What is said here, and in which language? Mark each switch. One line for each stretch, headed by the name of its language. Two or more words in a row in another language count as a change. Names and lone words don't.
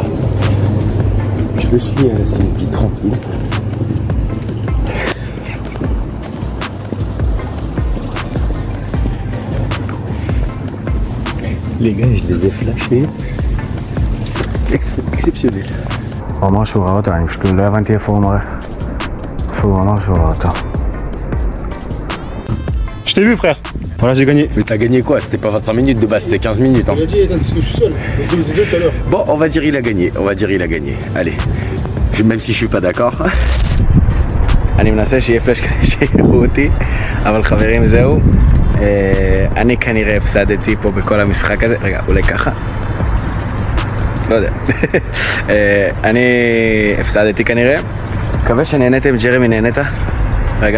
French: Je me suis mis à laisser une vie tranquille. Les gars, je les ai flashés. Exceptionnel.
Hebrew: הוא אמר שהוא ראה אותו, אני פשוט לא הבנתי איפה הוא מראה. איפה הוא אמר שהוא ראה אותו.
French: Je t'ai vu, frère. Voilà, j'ai gagné. Mais t'as gagné quoi? C'était pas 25 minutes de base, c'était 15 minutes. Hein. Il a dit, parce que je suis seul. Je l'ai dit tout à l'heure. Bon, on va dire il a gagné. Allez. Même si je suis pas d'accord.
Hebrew: אני מנסה שיהיה פלאש כדי שיראו אותי, אבל חברים זהו. אני כנראה הפסדתי פה בכל המשחק הזה. רגע, אולי ככה? לא יודע. אני הפסדתי כנראה. מקווה שנהנתם. ג'רמי, נהנית? רגע.